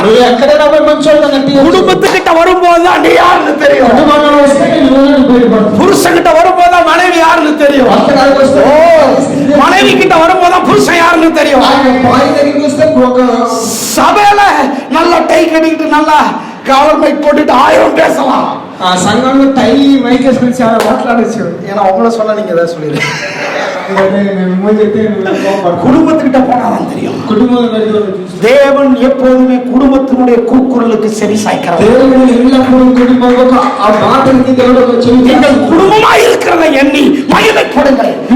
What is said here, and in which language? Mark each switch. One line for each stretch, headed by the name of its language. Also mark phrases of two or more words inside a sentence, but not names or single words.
Tamil: குடும்பத்துக்கிட்ட வரும்போதுதான் நீ யாருன்னு தெரியும். புருஷன்கிட்ட வரும்போதுதான் மனைவி யாருன்னு தெரியும். மனைவி கிட்ட வரும்போதுதான் புருஷன் யாருன்னு தெரியும். சபையில நல்லா டை கட்டிக்கிட்டு நல்லா கவர்மெண்ட் போட்டுட்டு 1000 பேசலாம்.
Telugu: సంఘంలో టై మైక్ వేసుకొని చాలా మాట్లాడచ్చు.
Tamil: ஏன்னா உங்களை சொல்ல நீங்க ஏதாவது சொல்லிடு. குடும்பத்துக்கிட்ட போனாதான் தெரியும். தேவன் எப்போதுமே குடும்பத்தினுடைய கூக்குரலுக்கு செவி சாய்க்கிறார். நீங்கள் குடும்பமாய் இருக்கிறத எண்ணி மகிமைப்படுங்கள்.